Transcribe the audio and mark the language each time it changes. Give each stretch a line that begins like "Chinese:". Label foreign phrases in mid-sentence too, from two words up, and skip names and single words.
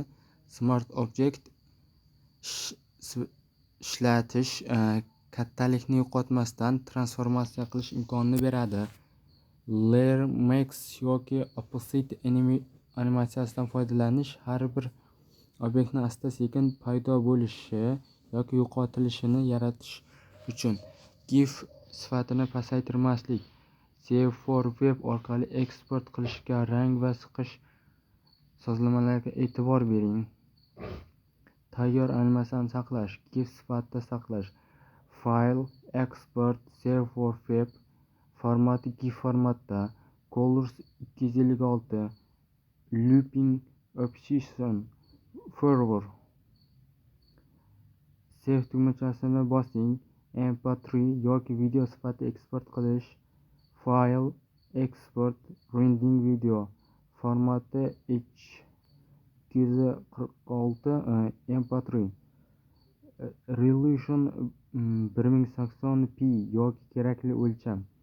Uzbek: Smart Object ishlatish kattalikni yo'qotmasdan transformatsiya qilish imkonini beradi. Layer Max yoki Opacity animatsiyasidan foydalanish har bir obyektni asta-sekin paydo bo'lishi yoki yo'qotilishini yaratish uchun. GIF sifatini pasaytirmaslik. Save for Web orqali eksport qilishga, rang va siqish sozlamalarga e'tibor bering. Tayyor animatsiyani saqlash. GIF sifatida saqlash. File, Export, Save for Web formati GIF formatda.
English: Colors 256. Looping Option Forward.
Uzbek: Save tugmachasini bosing. MP3 yoki video sifatida eksport qilish. File, Export, Rendering Video formati H246 MP3. Resolution 1080p yoki kerakli o'lcham.